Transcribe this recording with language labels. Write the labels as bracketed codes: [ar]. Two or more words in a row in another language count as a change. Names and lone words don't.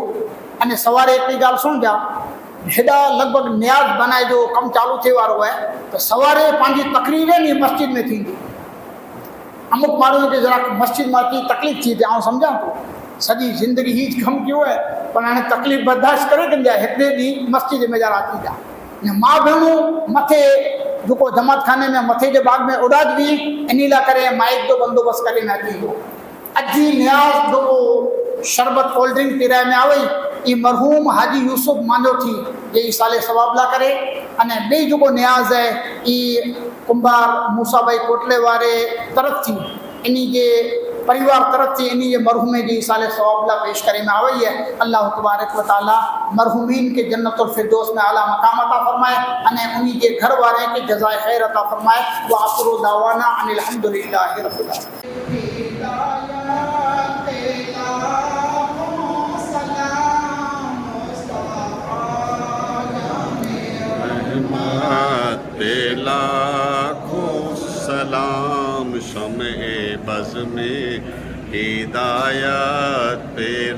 [kfr] अने सवारे एक गाल सुन जा, हेॾा लगभग न्याज बनाए जो कम चालू थे वारो है तो सवारे पांजी तकरीरें नी मस्जिद में थी। अमुक माण्हू के जरा मस्जिद में की तकलीफ़ थी आउं समझां तो सॼी ज़िंदगी ही कम कियो है, पर हाणे तकलीफ़ बर्दाश्त करे कंदा हिकिड़े ॾींहुं मस्जिद में जरा थी जा मां भेणूं मथे जेको जमात खाने में मथे जे बाग में उड़ाजवी इन लाइ करे माइक जो बंदोबस्त करे न थींदो। अजी न्याज जो शरबत कोल्ड ड्रिंक किराए में आवई ई मरहूम हाजी यूसुफ मांजो थी जे साले सवाब ला करे। अने बे जो न्याज है ई कुंभार मूसा भाई कोटले वारे तरफ थी इन्ही के परिवार तरफ थी इन्ही के मरहूमे जी साले सवाब ला पेश करे में आवई है। [ar] الله تبارك وتعالى [kfr] मरहूमीन के जन्नतुल फिरदौस में आला मकाम अता फरमाए अने उन्हीं के घर वाले के जज़ाए खैर अता फरमाए। [ar] وآخر دعوانا أن الحمد لله رب العالمين. [ur] لاکھوں سلام شمع بزم ہدایت پہ